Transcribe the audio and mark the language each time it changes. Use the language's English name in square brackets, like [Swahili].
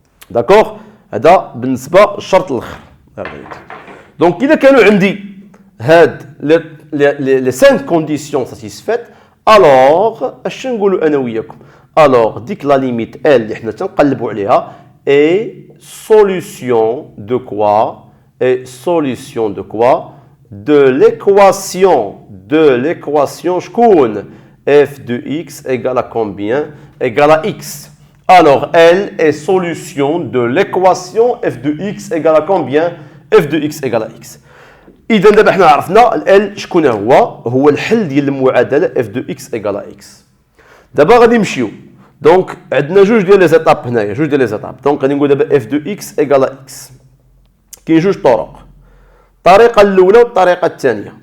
[Arabic] داكوغ، هذا بالنسبه للشرط الاخر. دونك اذا كانوا عندي هاد لي 5 كونديسيون ساتيسفيت، الوغ اش نقولوا انا وياكم؟ الوغ ديك لا ليميت ال اللي حنا تنقلبوا عليها اي [French] solution de quoi? Et solution de quoi? De l'équation شكون f de x égale à combien? Égale à x. Alors elle est solution de l'équation f de x égale à combien? f de x égale à x. [Arabic] اذا دابا حنا عرفنا ال شكون هو الحل ديال المعادله [French] f de x égale à x. [Arabic] دابا غادي نمشيو دونك عندنا جوج ديال لي زيتاب هنايا، جوج ديال لي زيتاب. دونك غادي نقول دابا اف دو اكس ايكال اكس. كاين جوج طرق، الطريقه الاولى والطريقه الثانيه.